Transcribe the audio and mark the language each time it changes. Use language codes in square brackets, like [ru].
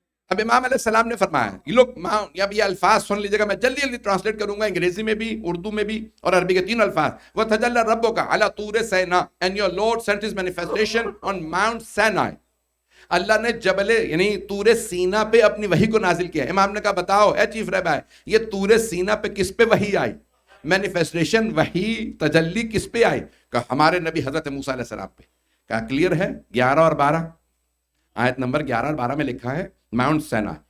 [ur] اب امام علیہ السلام نے فرمایا, یہ لوگ اب یہ الفاظ سن لیجئے گا, میں جلدی جلدی ٹرانسلیٹ کروں گا, انگریزی میں بھی, اردو میں بھی اور عربی کے 3 الفاظ. [ar] وَتَجَلَّى رَبُّكَ عَلَى طُورِ سِينَاءَ [en] and your Lord sent his manifestation on Mount Sinai. [ur] اللہ نے جبل یعنی طور سینا پہ اپنی وحی کو نازل کیا. امام نے کہا بتاؤ اے چیف رہبر, یہ طور سینا پہ کس پہ وحی آئی؟ مینیفیسٹیشن, وحی, تجلی کس پہ آئی؟ کہا ہمارے نبی حضرت موسیٰ علیہ السلام پہ. کہا کلیئر ہے, 11 اور 12, آیت نمبر 11 اور 12 میں لکھا ہے ماؤنٹ سینا.